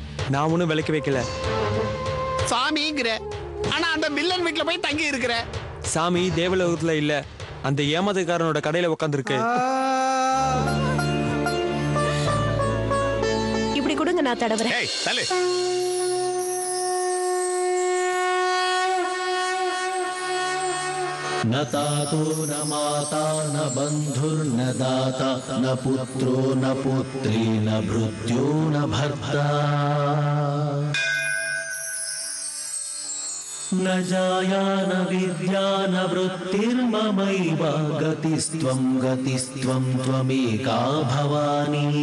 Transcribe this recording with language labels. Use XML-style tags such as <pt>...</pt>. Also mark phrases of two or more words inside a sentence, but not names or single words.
<ta>நான் ஒன்னும் விளக்கி வைக்கல. சாமிங்கிற, ஆனா அந்த வில்லன் வீட்டுல போய் தங்கி இருக்கிற. சாமி தேவலோகத்துல இல்ல, அந்த ஏமாத்துக்காரனோட கடையில உட்காந்துருக்கு. இப்படி கொடுங்க, நான் தடவுறேன். ஏய் தள்ளு.</ta> <sa>न तातो न माता न बन्धुर्न दाता न पुत्रो न पुत्री न भृत्यो न भर्ता न जाया न विद्या न वृत्तिर्ममैव गतिस्त्वं त्वमेका भवानी</sa>